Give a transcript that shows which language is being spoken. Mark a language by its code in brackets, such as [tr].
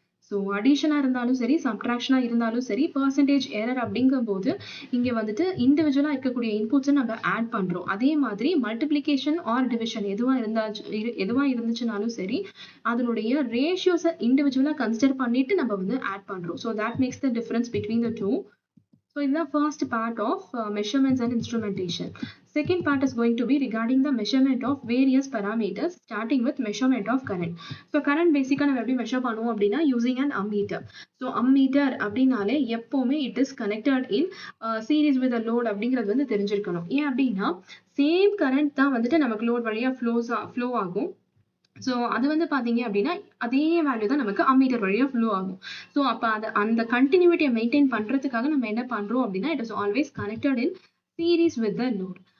[ta] So அடிஷனாக இருந்தாலும் சரி, சப்ட்ராக்ஷனாக இருந்தாலும் சரி, பர்சன்டேஜ் எரர் அப்படிங்கும்போது இங்கே வந்துட்டு இண்டிவிஜுவலாக இருக்கக்கூடிய இன்புட்ஸை நம்ம ஆட் பண்ணுறோம். அதே மாதிரி மல்டிப்ளிகேஷன் ஆர் டிவிஷன் எதுவாக இருந்துச்சுனாலும் சரி அதனுடைய ரேஷியோஸை இண்டிவிஜுவலாக கன்சிடர் பண்ணிட்டு நம்ம வந்து ஆட் பண்ணுறோம். [en] So that makes the difference between the two. So in the first part of measurements and instrumentation. Second part is going to be regarding the measurement of various parameters, starting with measurement of current. [ta] So current basically நம்ம எப்படி measure பண்ணுவோம் அப்படின்னா [en] using an ammeter. [ta] So ammeter அப்படின்னாலே எப்பவுமே [en] it is connected in series with a load [ta] அப்படிங்கிறது வந்து தெரிஞ்சிருக்கணும். ஏன் அப்படின்னா சேம் current தான் வந்துட்டு நமக்கு load வழியா flow ஆகும். ஸோ அது வந்து பார்த்தீங்க அப்படின்னா அதே வேல்யூ தான் நமக்கு அம்மீட்டர் வழியாக ஃப்ளோ ஆகும். ஸோ அப்போ அந்த கண்டினியூட்டியை மெயின்டைன் பண்ணுறதுக்காக நம்ம என்ன பண்ணுறோம் அப்படின்னா [en] It is always connected in series with the load.